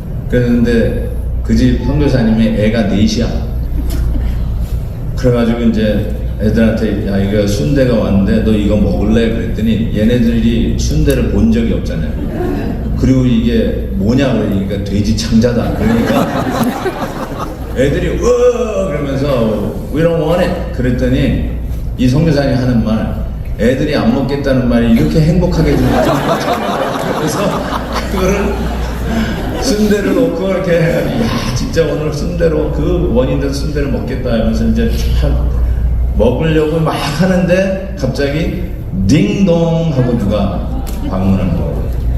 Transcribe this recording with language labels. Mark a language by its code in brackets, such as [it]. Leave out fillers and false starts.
[ko] 그런데 그 집 선교사님이 애가 넷이야. 그래가지고 이제 애들한테 야 이거 순대가 왔는데 너 이거 먹을래? 그랬더니 얘네들이 순대를 본 적이 없잖아요. 그리고 이게 뭐냐 그러니까 돼지 창자다. 그러니까 애들이 그러면서 [en] We don't want it. [ko] 그랬더니 이 선교사님이 하는 말, 애들이 안 먹겠다는 말이 이렇게 행복하게 들려요. 그래서 그거를 순대를 놓고 이렇게 해가지고, 야, 진짜 오늘 순대로, 그 원인된 순대를 먹겠다 하면서 이제 참 먹으려고 막 하는데 갑자기 딩동 하고 누가 방문한 거예요.